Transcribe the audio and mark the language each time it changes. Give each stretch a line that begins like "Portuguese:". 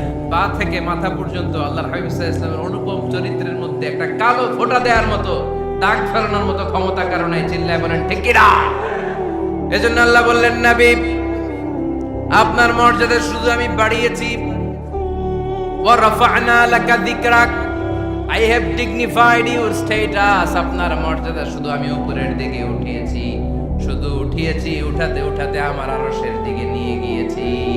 Bangla: পা থেকে মাথা পর্যন্ত আল্লাহর হাবিব সাল্লাল্লাহু আলাইহি ওয়াসাল্লামের অনুপম চরিত্রের মধ্যে একটা কালো ফোঁটা দেওয়ার মতো, দাগ ফেলানোর মতো ক্ষমতা কারণে। চিল্লায় বলেন ঠিক কিনা? এজন্য আল্লাহ বললেন, নবী আপনার মর্যাদা শুধু আমি বাড়িয়েছি।
Arabic: ওয়া রাফা'না লাকা যিকরাক,
English: I have dignified your status.
Bangla: আপনার মর্যাদা শুধু আমি উপরের দিকে উঠিয়েছি, শুধু উঠিয়েছি, উঠাতে উঠাতে আমার আরশের দিকে নিয়ে গিয়েছি।